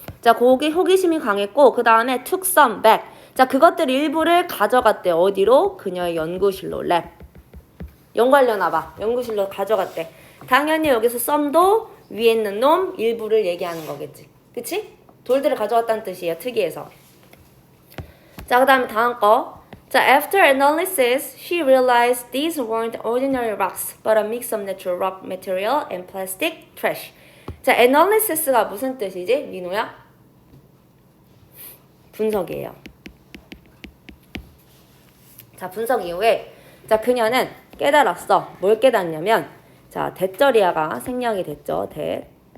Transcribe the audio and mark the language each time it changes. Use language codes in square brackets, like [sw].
[ko] 자, 거기 호기심이 강했고 그 다음에 [en] took some back. [ko] 자, 그것들 일부를 가져갔대요. 어디로? 그녀의 연구실로. 랩. 연구하려나 봐. 연구실로 가져갔대. 당연히 여기서 some도 위에 있는 놈 일부를 얘기하는 거겠지. 그치? 돌들을 가져왔다는 뜻이에요. 특이해서. 자, 그 다음에 다음 거. [en] 자, after analysis, she realized these weren't ordinary rocks, but a mix of natural rock material and plastic trash. [ko] 자, analysis가 무슨 뜻이지? 민호야? 분석이에요. 자, 분석 이후에 자, 그녀는 깨달았어. 뭘 깨달았냐면 자, 대저리아가 생략이 됐죠. 대.